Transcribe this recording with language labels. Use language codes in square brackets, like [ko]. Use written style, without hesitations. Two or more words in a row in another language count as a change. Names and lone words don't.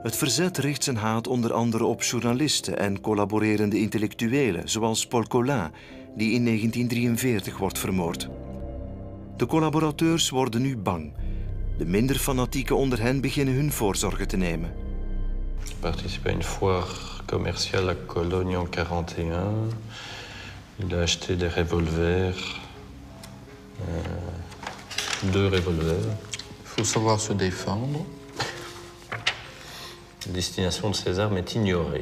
[nl] Het verzet richt zijn haat onder andere op journalisten en collaborerende intellectuelen, zoals Paul Colin, die in 1943 wordt vermoord. De collaborateurs worden nu bang. De minder fanatieken onder hen beginnen hun voorzorgen te nemen. [fr] Je participe à une foire commerciale à Cologne en 1941. Il a acheté des revolvers, 2 revolvers. Il faut savoir se défendre. La destination de ces armes est ignorée.